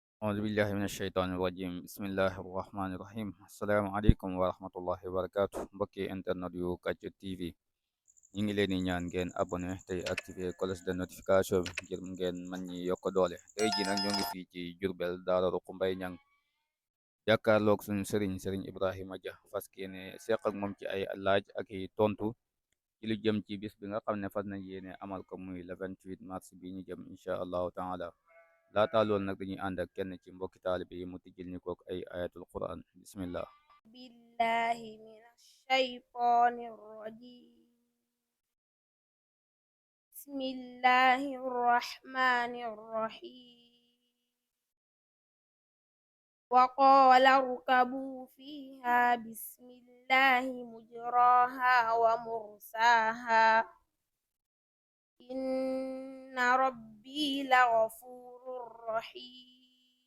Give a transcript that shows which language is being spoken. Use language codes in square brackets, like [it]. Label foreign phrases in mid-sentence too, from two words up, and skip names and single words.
[ar] أعوذ بالله من الشيطان الرجيم بسم الله الرحمن الرحيم السلام عليكم ورحمة الله وبركاته [wo] mbokki internet yu Kàcc TV ñi ngi leen di ñaan ngeen abonné tey activé [fr] cloche de notification [wo] bi ngir ngeen mën ñi yokk doole tey ji nag ñoo ngi fii ci Jurbel daara Ruqu Mbay Ñang jàkkaarloog suñu sëriñ Ibrahima Dia fas yéene seq ak moom ci ay laaj ak i tontu ci lu jëm ci bis bi nga xam ne fas nañ yéene amal ko muy [fr] le 28 mars [wo] bi ñu jëm [ar] إن شاء الله تعالى [wo] laataa loolu nag dañuy ànd ak kenn ci mbokki taalibe yi mu tijjil ñu kook ay [ar] آيات القرآن [wo] bismillah. [ar] بالله من الشيطان الرجيم. بسم الله الرحمن الرحيم. وقال اركبوا فيها بسم الله مجراها ومرساها إن ربي لغفور رحيم.